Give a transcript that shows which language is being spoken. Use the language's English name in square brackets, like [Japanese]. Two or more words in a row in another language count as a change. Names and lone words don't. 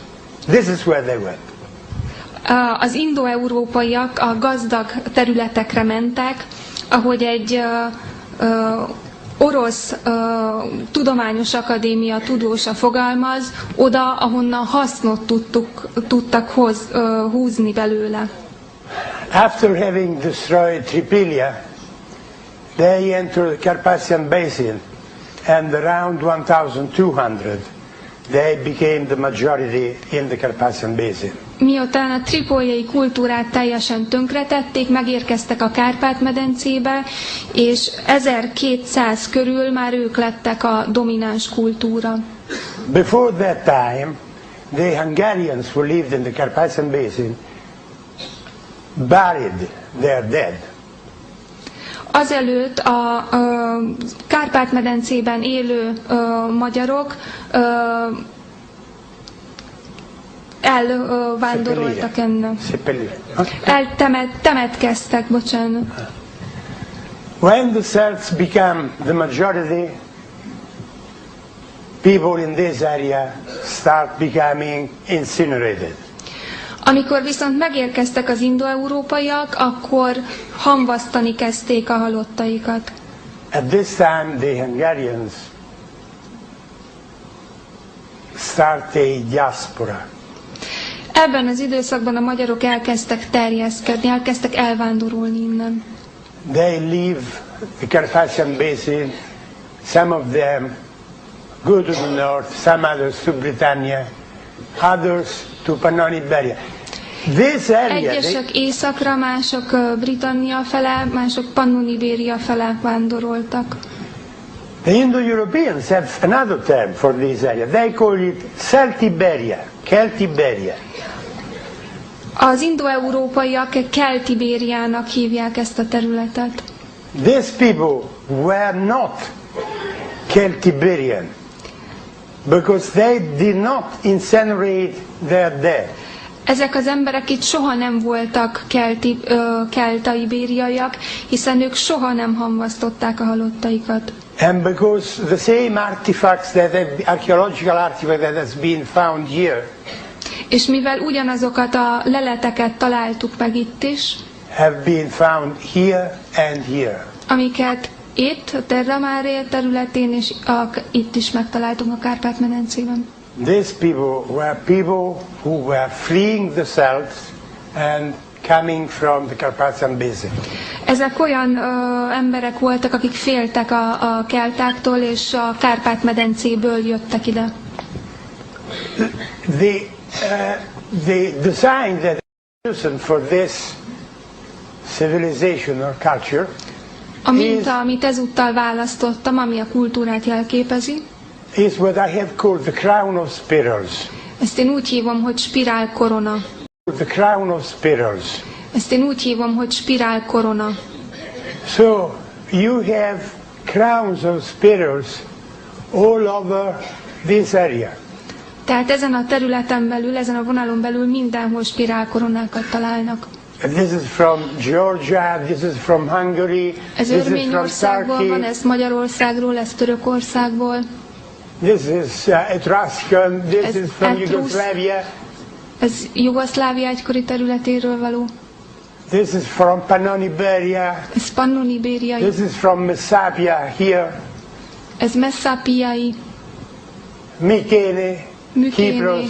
[English] This is where they went. [Hungarian] Az indo-európaiak a gazdag területekre mentek, ahogy egy orosz tudományos akadémia tudósa fogalmaz, oda, ahonnan hasznot tudtak húzni belőle. [English] After having destroyed Tripilia, they entered the Carpathian Basin, and around 1200 they became the majority in the Carpathian Basin. [Hungarian] Miután a tripóliai kultúrát teljesen tönkretették, megérkeztek a Kárpát-medencébe, és 1200 körül már ők lettek a domináns kultúra. [English] Before that time, the Hungarians who lived in the Carpathian Basin buried their dead. [Hungarian] Azelőtt a Kárpát-medencében élő magyarok elvándoroltak ennek. Temetkeztek, bocsánat. [English] When the Celts become the majority, people in this area start becoming incinerated. [Hungarian] Amikor viszont megérkeztek az indo-európaiak, akkor hamvasztani kezdték a halottaikat. [English] At this time, the Hungarians start a diaspora. [Hungarian] Ebben az időszakban a magyarok elkezdtek terjeszkedni, elkezdtek elvándorolni innen. [English] They leave the Carpathian Basin, some of them go to the north, some others to Britannia, others to Pannon Iberia. This area, [Hungarian] egyesek északra, mások Britannia fele, mások Pannon-Ibéria fele vándoroltak. [English] The Indo-Europeans have another term for this area. They call it Celtiberia, Celtiberia. [Hungarian] Az indo-európaiak Keltibériának hívják ezt a területet. [English] These people were not Celtiberian because they did not incinerate their dead. [Hungarian] Ezek az emberek itt soha nem voltak kelta-ibériaiak, hiszen ők soha nem hamvasztották a halottaikat. [English] And because the same artifacts archaeological artifact that has been found here, [Hungarian] és mivel ugyanazokat a leleteket találtuk meg itt is, [English] have been found here and here. [Hungarian] Amiket itt, a Terra Mare területén, és itt is megtaláltunk a Kárpát-medencében. [English] These people who were fleeing the Celts and coming from the Carpathian Basin. [Hungarian] Ezek olyan emberek voltak, akik féltek a keltáktól, és a Kárpát-medencéből jöttek ide. [English] The design that is chosen for this civilization or culture, [Hungarian] a minta, amit ezúttal választottam, ami a kultúrát jelképezi, [English] is what I have called the crown of spirals. [Hungarian] Ezt én úgy hívom, hogy spirálkorona. [English] The crown of spirals. [Hungarian] Ezt én úgy hívom, hogy spirálkorona. [English] So you have crowns of spirals all over this area. [Hungarian] Tehát ezen a területen belül, ezen a vonalon belül mindenhol spirálkoronákat találnak. [English] This is from Georgia, this is from Hungary, [Hungarian] Ez [English] this is from [Hungarian] Örményországból van, [English] Turkey, [Hungarian] ez Magyarországról, ez Törökországból, [English] this is Etruscan, this [Hungarian] Ez [English] is from [Hungarian] Etrus. [English] Yugoslavia, [Hungarian] ez Jugoszlávia egykori területéről való, [English] this is from Pannonibéria, [Hungarian] ez Pannonibériai, [English] this is from Messapia here, [Hungarian] ez Messapiai, [English] Mykene, [Hungarian] Mykéné, [English] Kypros,